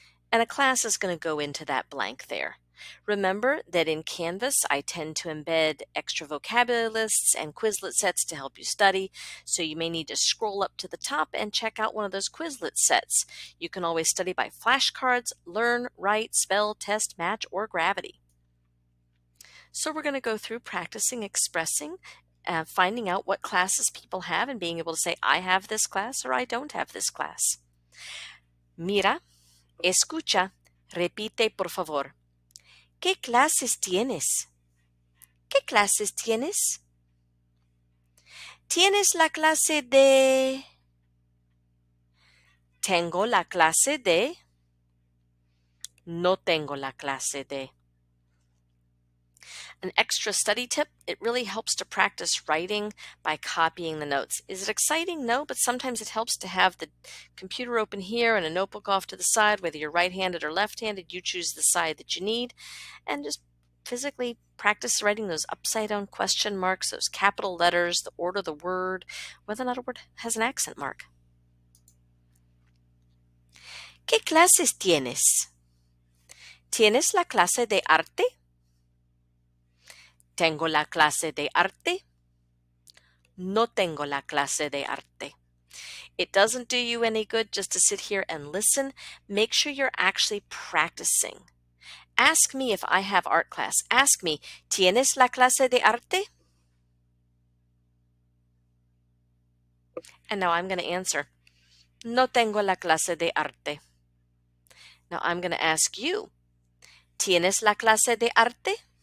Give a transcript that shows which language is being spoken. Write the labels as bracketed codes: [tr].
[en] And a class is going to go into that blank there. Remember that in Canvas, I tend to embed extra vocabulary lists and Quizlet sets to help you study, so you may need to scroll up to the top and check out one of those Quizlet sets. You can always study by flashcards, learn, write, spell, test, match, or gravity. So we're going to go through practicing expressing, finding out what classes people have and being able to say, I have this class or I don't have this class. [es] Mira, escucha, repite por favor. ¿Qué clases tienes? ¿Qué clases tienes? ¿Tienes la clase de? Tengo la clase de. No tengo la clase de. [en] An extra study tip, it really helps to practice writing by copying the notes. Is it exciting? No, but sometimes it helps to have the computer open here and a notebook off to the side, whether you're right-handed or left-handed, you choose the side that you need, and just physically practice writing those upside-down question marks, those capital letters, the order of the word, whether or not a word has an accent mark. [es] ¿Qué clases tienes? ¿Tienes la clase de arte? Tengo la clase de arte. No tengo la clase de arte. [en] It doesn't do you any good just to sit here and listen. Make sure you're actually practicing. Ask me if I have art class. Ask me, [es] ¿tienes la clase de arte? [en] And now I'm going to answer, [es] no tengo la clase de arte. [en] Now I'm going to ask you, [es] ¿tienes la clase de arte?